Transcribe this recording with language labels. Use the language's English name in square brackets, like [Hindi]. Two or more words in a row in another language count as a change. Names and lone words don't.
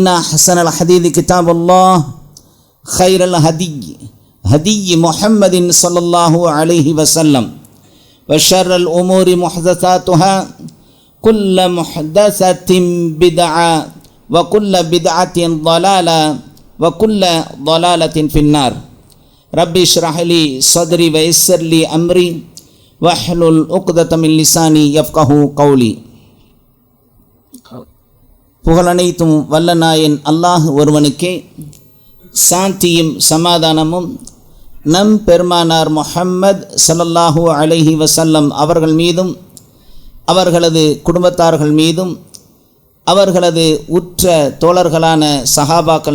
[Arabic] أحسن الحديث كتاب الله خير الهدي هدي محمد صلى الله عليه وسلم وشر الأمور محدثاتها كل محدثة بدعة وكل بدعة ضلالة وكل ضلالة في النار ربي اشرح لي صدري ويسر لي أمري واحلل عقدة من لساني يفقهوا قولي. [Tamil] புகழனைத்தும் வல்லநாயன் அல்லாஹ் ஒருவனுக்கே, சாந்தியும் சமாதானமும் நம் பெருமானார் முஹம்மது [Arabic] صلى الله عليه وسلم [Tamil] அவர்கள் மீதும் அவர்களது குடும்பத்தார்கள் மீதும் அவர்களது உற்ற தோழர்களான சஹாபாக்கள்